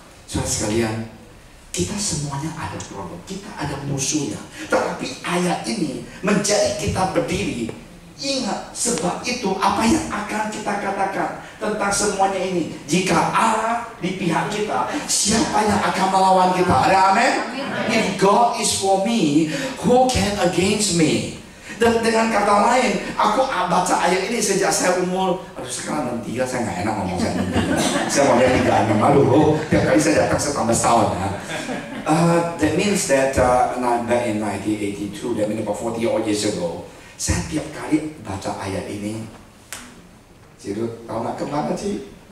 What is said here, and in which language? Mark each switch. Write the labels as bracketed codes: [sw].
[id] Saudara sekalian, kita semuanya ada problem, kita ada musuhnya. Tetapi ayat ini menjadi kita berdiri. Ingat, sebab itu apa yang akan kita katakan tentang semuanya ini? Jika Allah di pihak kita, siapa yang akan melawan kita? Ada amin? [en] If God is for me, who can against me? [id] Dan dengan kata lain, aku baca ayat ini sejak saya umur, sekarang 63, saya nggak enak ngomong saya 63. Saya mau lihat 36, aduh, tiap kali saya datang saya tambah setahun ya. [en] That means that back in 1982, that means about 40 odd years ago, [id] saya tiap kali baca ayat ini, Cirut, tahu nggak kemana sih?